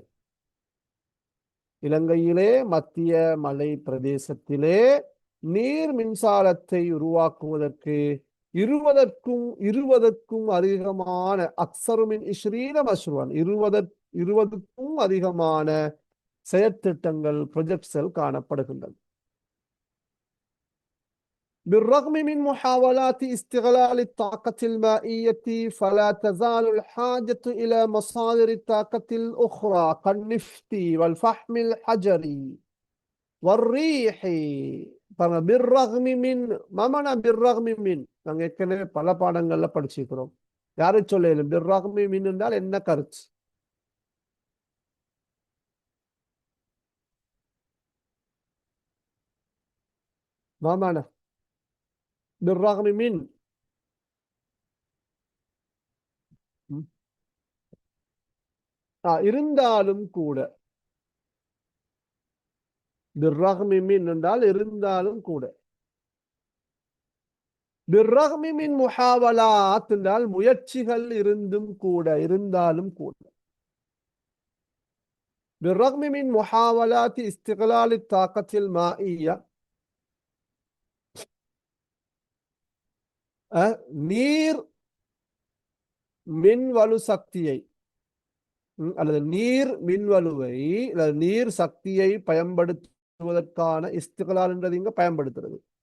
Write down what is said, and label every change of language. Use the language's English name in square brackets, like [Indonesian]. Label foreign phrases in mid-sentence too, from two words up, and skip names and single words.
[Tamil] இலங்கையிலே மத்திய மலை பிரதேசத்திலே நீர் மின்சாரத்தை உருவாக்குவதற்கு 20க்கும் அதிகமான [Arabic] أكثر من 20 مشروعا, [Tamil] 20க்கும் அதிகமான செயற்திட்டங்கள், ப்ரொஜெக்ட்ஸ்கள் காணப்படுகின்றன. [Arabic] بالرغم من محاولات استغلال الطاقة المائية فلا تزال الحاجة إلى مصادر الطاقة الأخرى كالنفط والفحم الحجري والريح. بالرغم من ما معنى بالرغم من? [Tamil] நாங்கள் ஏற்கனவே பல பாடங்கள்ல படிச்சிருக்கிறோம். யாரை சொல்லும் [Arabic] بالرغم من [Tamil] என்றால் என்ன கருத்து? [Arabic] ما معنى بالرغم من؟ [Tamil] இருந்தாலும் கூட. [Arabic] بالرغم من [Tamil] என்றால் இருந்தாலும் கூட. [Arabic] بالرغم من محاولات [Tamil] என்றால் முயற்சிகள் இருந்தும் கூட, இருந்தாலும் கூட. [Arabic] بالرغم من محاولات استغلال الطاقة المائية, [Tamil] நீர் மின்வலு சக்தியை அல்லது நீர் மின்வலுவை அல்லது நீர் சக்தியை பயன்படுத்துவதற்கான இஸ்திக்லால் என்றது இங்க பயன்படுத்துறது.